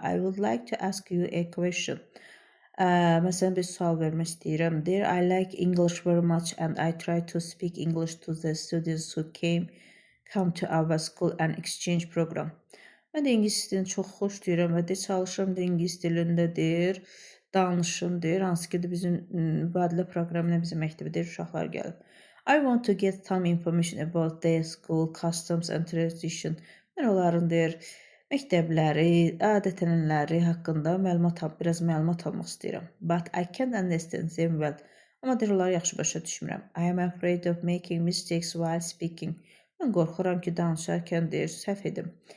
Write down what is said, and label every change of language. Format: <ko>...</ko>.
<en>I would like to ask you a question.</en> <az>Məsələn, bir sual vermək istəyirəm.</az> <en>Dear, I like English very much and I try to speak English to the students who come to our school and exchange program.</en> <az>Mən də ingilis dilini çox xoş deyirəm və də çalışıram da ingilis dilində deyir, danışım deyir, hansı ki də bizim mübadilə proqramına bizim məktəbə deyir, uşaqlar gəlib.</az> <en>I want to get some information about their school customs and tradition.</en> <az>Mən onların deyir, məktəbləri, adət-ənənələri haqqında biraz məlumat almaq istəyirəm.</az> <en>But I can't understand them well.</en> <az>Amma deyir, onları yaxşı başa düşmürəm.</az> <en>I am afraid of making mistakes while speaking.</en> <az>Mən qorxuram ki, danışarkən deyir, səhv edim.</az>